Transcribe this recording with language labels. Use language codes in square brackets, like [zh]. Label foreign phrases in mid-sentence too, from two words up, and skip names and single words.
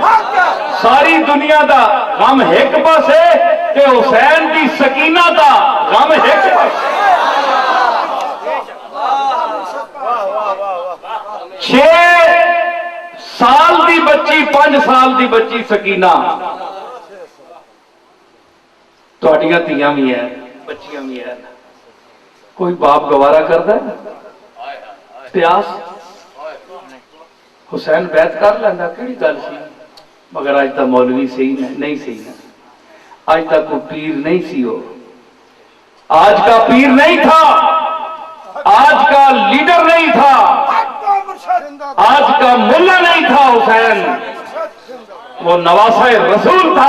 [pa] ساری دنیا دا غم ایک پاس ہے کہ حسین کی سکینہ دا غم ایک پاس. 6 سال دی بچی 5 سال دی بچی سکینہ تہاڈیاں تیاں بھی ہیں، بچیاں بھی ہیں. کوئی باپ گوارا کردا ہے پیاس؟ حسین بیعت کر لیندا کیڑی گل سی. مگر اج تک مولوی صحیح نہیں صحیح ہے، آج تک کوئی پیر نہیں سی. [ur] ہو آج کا پیر نہیں تھا، آج کا لیڈر نہیں تھا، آج کا ملا نہیں تھا. حسین وہ نواسہ رسول تھا.